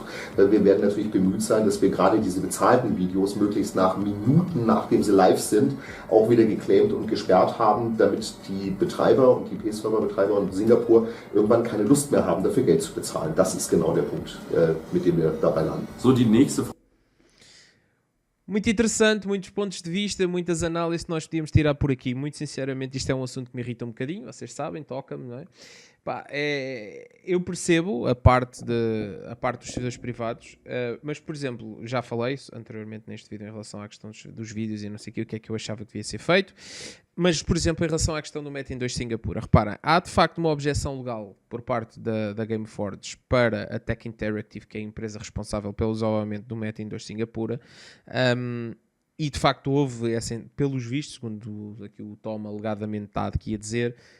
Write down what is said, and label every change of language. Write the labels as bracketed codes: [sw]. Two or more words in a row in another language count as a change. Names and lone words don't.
[de] Wir werden natürlich bemüht sein, dass wir gerade diese bezahlten Videos möglichst nach Minuten, nachdem sie live sind, auch wieder geclaimt und gesperrt haben, damit die Betreiber und die P-Server-Betreiber in Singapur irgendwann keine Lust mehr haben, dafür Geld zu bezahlen. Das ist genau der Punkt, mit dem wir dabei landen. So, die nächste Frage. [pt] Muito interessante, muitos pontos de vista, muitas análises que nós podíamos tirar por aqui. Muito sinceramente, isto é um assunto que me irrita um bocadinho, vocês sabem, toca-me, não é? Pá, eu percebo a parte dos servidores privados, mas, por exemplo, já falei anteriormente neste vídeo em relação à questão dos vídeos e não sei o que é que eu achava que devia ser feito, mas, por exemplo, em relação à questão do Metin 2 Singapura, repara, há de facto uma objeção legal por parte da Gameforge para a Tech Interactive, que é a empresa responsável pelo desenvolvimento do Metin 2 Singapura, e de facto houve, pelos vistos, segundo aqui o Tom alegadamente está aqui a dizer,